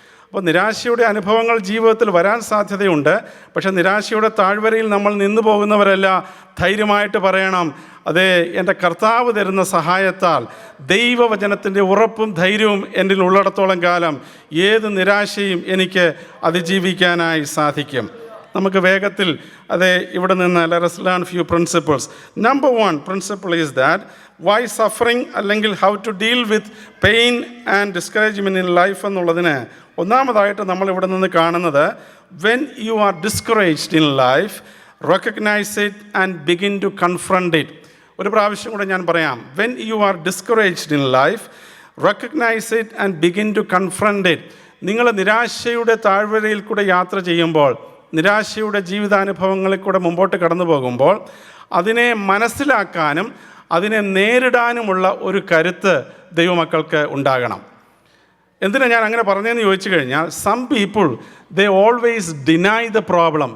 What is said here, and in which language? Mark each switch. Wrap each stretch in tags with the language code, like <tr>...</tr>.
<ml>അപ്പോൾ നിരാശയുടെ അനുഭവങ്ങൾ ജീവിതത്തിൽ വരാൻ സാധ്യതയുണ്ട്. പക്ഷേ നിരാശയുടെ താഴ്വരയിൽ നമ്മൾ നിന്നു പോകുന്നവരല്ല. ധൈര്യമായിട്ട് പറയണം, എൻ്റെ കർത്താവ് തരുന്ന സഹായത്താൽ ദൈവവചനത്തിൻ്റെ ഉറപ്പും ധൈര്യവും എന്നിൽ ഉള്ളിടത്തോളം കാലം ഏത് നിരാശയും എനിക്ക് അതിജീവിക്കാനായി സാധിക്കും. നമുക്ക് വേഗത്തിൽ ഇവിടെ നിന്ന്</ml> <en>let us learn few principles. Number 1 principle is that why suffering അല്ലെങ്കിൽ how to deal with pain and discouragement in life</en> <ml>എന്നുള്ളതിന് ഒന്നാമതായിട്ട് നമ്മൾ ഇവിടെ നിന്ന് കാണുന്നത്,</ml> <en>when you are discouraged in life, recognize it and begin to confront it.</en> <ml>ഒരു പ്രാവശ്യം കൂടെ ഞാൻ പറയാം.</ml> <en>when you are discouraged in life, recognize it and begin to confront it.</en> <ml>നിങ്ങൾ നിരാശയുടെ താഴ്വരയിൽ കൂടെ യാത്ര ചെയ്യുമ്പോൾ, നിരാശയുടെ ജീവിതാനുഭവങ്ങളിൽ കൂടെ മുമ്പോട്ട് കടന്നു പോകുമ്പോൾ അതിനെ മനസ്സിലാക്കാനും അതിനെ നേരിടാനുമുള്ള ഒരു കരുത്ത് ദൈവമക്കൾക്ക് ഉണ്ടാകണം. എന്തിനാ ഞാൻ അങ്ങനെ പറഞ്ഞതെന്ന് ചോദിച്ചു കഴിഞ്ഞാൽ,</ml> <en>Some people they always deny the problem.</en>